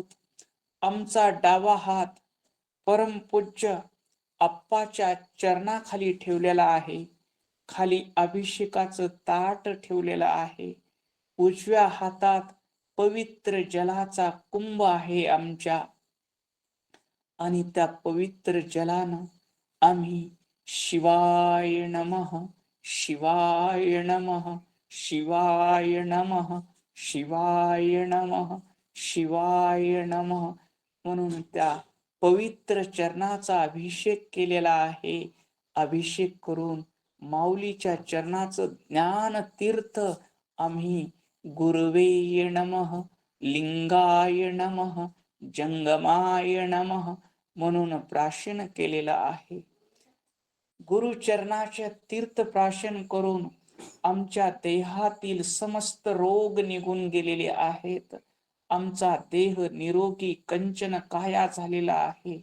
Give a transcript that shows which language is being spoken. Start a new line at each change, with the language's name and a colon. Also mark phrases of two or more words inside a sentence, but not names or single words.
Marathi: आमचा डावा हात परमपूज्य अप्पाच्या चरणाखाली ठेवलेला आहे. खाली अभिषेकाचं ताट ठेवलेलं आहे. उजव्या हातात पवित्र जलाचा कुंभ आहे आमच्या, आणि त्या पवित्र जलानं आम्ही
Sanskrit: शिवाय नमः, शिवाय नमः, शिवाय नमः, शिवाय नमः, शिवाय नमः
Marathi: म्हणून त्या पवित्र चरणाचा अभिषेक केलेला आहे. अभिषेक करून माऊलीच्या चरणाचं ज्ञान तीर्थ आम्ही
Sanskrit: गुरवे नमः, लिंगाय नमः, जंगमाय नमः
Marathi: म्हणून प्राशन केलेलं आहे. गुरुचरणाचे तीर्थ प्राशन करून आमच्या देहातील समस्त रोग निघून गेलेले आहेत. आमचा देह निरोगी कंचन काया झालेला आहे.